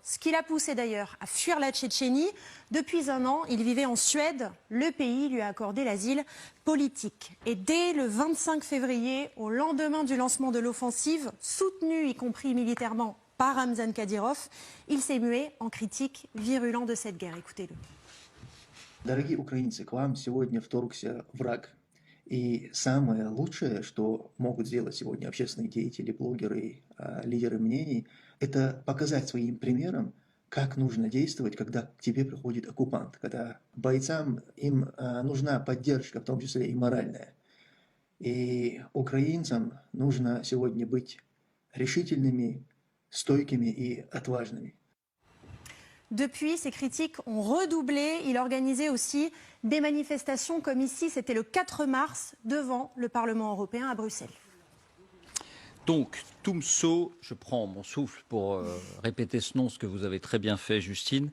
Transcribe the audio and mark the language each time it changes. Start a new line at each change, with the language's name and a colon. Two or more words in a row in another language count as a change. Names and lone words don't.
French: Ce qui l'a poussé d'ailleurs à fuir la Tchétchénie. Depuis un an, il vivait en Suède. Le pays lui a accordé l'asile politique. Et dès le 25 février, au lendemain du lancement de l'offensive, soutenue y compris militairement par Ramzan Kadyrov, il s'est mué en critique virulent de cette guerre. Écoutez-le.
Russian: Дорогие украинцы, к вам сегодня вторгся враг. И самое лучшее, что могут сделать сегодня общественные деятели, блогеры, лидеры мнений, это показать своим примером, как нужно действовать, когда к тебе приходит оккупант, когда бойцам им нужна поддержка, в том числе и моральная. И украинцам нужно сегодня быть решительными, стойкими и отважными.
French: Depuis, ces critiques ont redoublé. Il organisait aussi des manifestations comme ici, c'était le 4 mars, devant le Parlement européen à Bruxelles. Donc, Toumso, je prends mon souffle pour répéter ce nom, ce que vous avez très bien fait, Justine.